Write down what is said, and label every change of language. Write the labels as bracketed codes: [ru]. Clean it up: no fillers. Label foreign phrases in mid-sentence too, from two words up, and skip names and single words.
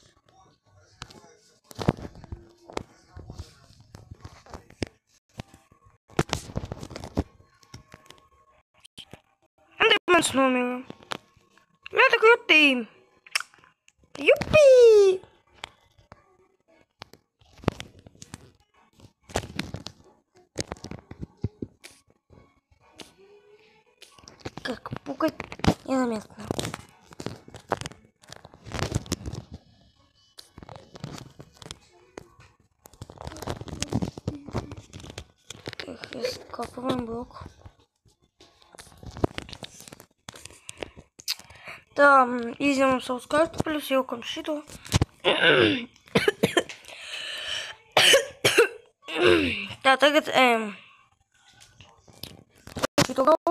[lv] Mans nomira. Ļoti krutī. Jupī! [ru] Как пукать незаметно. Так, раскапываем блок. [lv] Tā, izņemam savus kartupeļus, jaukam šito. Tā, tagad šito galvu.